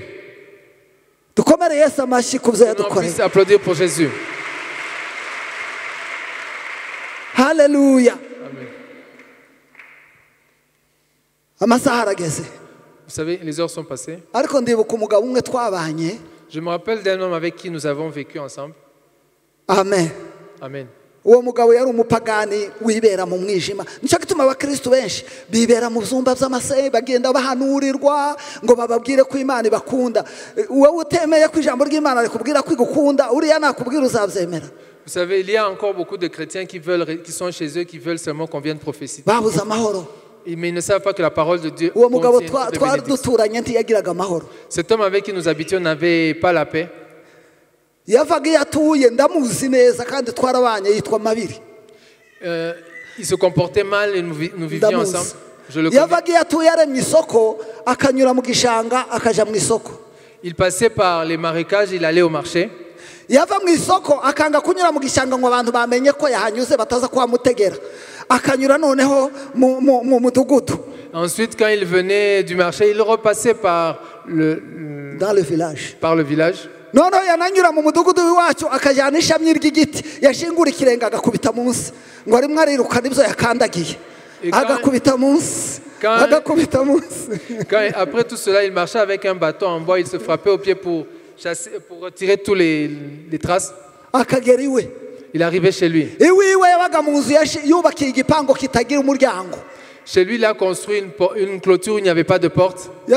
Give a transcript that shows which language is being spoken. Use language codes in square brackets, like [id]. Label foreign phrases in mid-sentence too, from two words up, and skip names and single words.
[fr] On puisse applaudir pour Jésus. Alléluia. Vous savez, les heures sont passées. Je me rappelle d'un homme avec qui nous avons vécu ensemble. Amen. Amen. [rw] uwo mugabo yari umupagani wibera mu mwijima. Nicyo gituma abakristo benshi bibera mu byumba by'amasengesho bagenda bahanurirwa ngo bababwire ko Imana ibakunda. Wowe utemeye ko ijambo ry'Imana rikubwira ko igukunda, uriya nakubwira uzabyemera. [fr] Vous savez, il y a encore beaucoup de chrétiens qui sont chez eux, qui veulent seulement qu'on vienne prophétiser. [rw] Babuze amahoro. [fr] Mais ils ne savent pas que la parole de Dieu contient de bénédictions. Cet homme avec qui nous habitions n'avait pas la paix. Il se comportait mal et nous vivions ensemble. Je le connais. Il passait par les marécages, il allait au marché. Ensuite, quand il venait du marché, il repassait par le village. Non, [rw] yananyura mu mudugudu wacu akajyana ishamyi ry'igiti yashingura ikirenga agakubita munsi ngo arimo ariruka nibyo yakandagiye agakubita munsi. [fr] Après tout cela, il marchait avec un bâton en bois, il se frappait au pied pour retirer tous les traces. Il arrivait chez lui. Chez lui, il a construit une clôture où il n'y avait pas de porte.